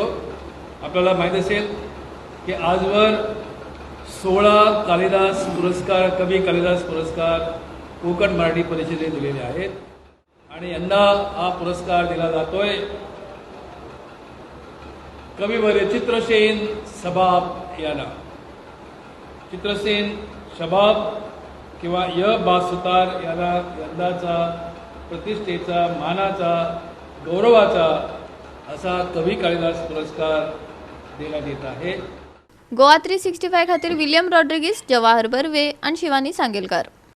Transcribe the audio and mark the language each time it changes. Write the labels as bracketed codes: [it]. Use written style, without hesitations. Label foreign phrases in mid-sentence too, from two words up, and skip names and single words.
[mr] आपल्याला माहीत असेल की आजवर 16 कालिदास पुरस्कार, कवी कालिदास पुरस्कार कोकण मराठी परिषदेने दिलेले आहेत आणि यंदा हा पुरस्कार दिला जातोय कविवर्य चित्रसेन शबाब यांना। चित्रसेन शबाब किंवा य बा सुतार यांना यंदाचा प्रतिष्ठेचा, मानाचा, गौरवाचा असा कवी कालिदास पुरस्कार देण्यात येत आहे। [kok] गोवा 365 खातीर विलियम रॉड्रिगीस, जवाहर बर्वे आणि शिवानी सांगेलकार।